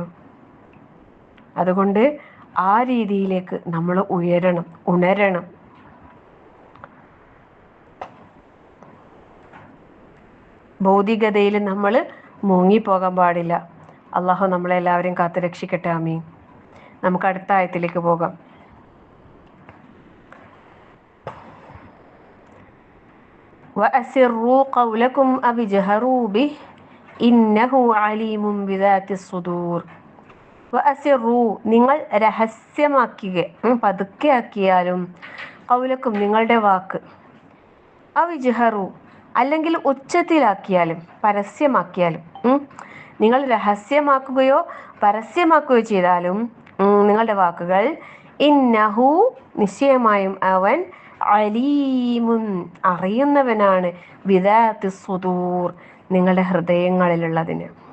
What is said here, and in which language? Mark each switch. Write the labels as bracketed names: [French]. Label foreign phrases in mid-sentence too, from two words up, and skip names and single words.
[Malayalam] അതുകൊണ്ട് ആ രീതിയിലേക്ക് നമ്മൾ ഉണരണം. ഭൗതികതയിൽ നമ്മൾ മുങ്ങിപ്പോകാൻ പാടില്ല. അള്ളാഹു നമ്മളെല്ലാവരെയും കാത്തു രക്ഷിക്കട്ടെ. ആമീൻ. നമുക്ക് അടുത്ത ആയത്തിലേക്ക് പോകാം. [Arabic] وَأَسِرُّوا قَوْلَكُمْ أَوِ اجْهَرُوا بِهِ إِنَّهُ عَلِيمٌ بِذَاتِ الصُّدُورِ. [Malayalam] വഅസിറു, നിങ്ങൾ രഹസ്യമാക്കുക, പതുക്കെ ആക്കിയാലും, ഖൗലക്കും നിങ്ങളുടെ വാക്ക്, അവിജ്ഹറു അല്ലെങ്കിൽ ഉച്ചത്തിലാക്കിയാലും പരസ്യമാക്കിയാലും, നിങ്ങൾ രഹസ്യമാക്കുകയോ പരസ്യമാക്കുകയോ ചെയ്താലും നിങ്ങളുടെ വാക്കുകൾ, ഇന്നഹു നിശ്ചയമായും അവൻ, അലീമുൻ അറിയുന്നവനാണ്, [Arabic] بذات الصدور [Malayalam] നിങ്ങളുടെ ഹൃദയങ്ങളിലുള്ളതിന്.